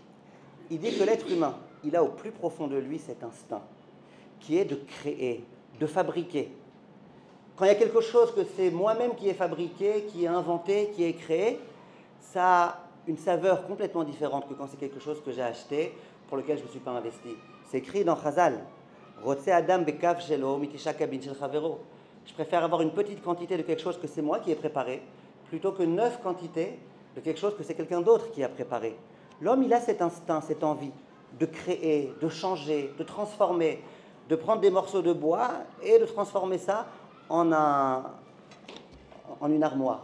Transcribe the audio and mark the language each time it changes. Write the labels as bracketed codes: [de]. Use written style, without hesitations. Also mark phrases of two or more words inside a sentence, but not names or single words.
[fr] Il dit que l'être humain, il a au plus profond de lui cet instinct qui est de créer, de fabriquer. Quand il y a quelque chose que c'est moi-même qui ai fabriqué, qui ai inventé, qui ai créé, ça a une saveur complètement différente que quand c'est quelque chose que j'ai acheté, pour lequel je ne me suis pas investi. C'est écrit dans Chazal. [he] אדם בקב שלו מתשעה קבין של חברו. [fr] Je préfère avoir une petite quantité de quelque chose que c'est moi qui ai préparé, plutôt que 9 quantités de quelque chose que c'est quelqu'un d'autre qui a préparé. L'homme, il a cet instinct, cette envie de créer, de changer, de transformer, de prendre des morceaux de bois et de transformer ça en une armoire.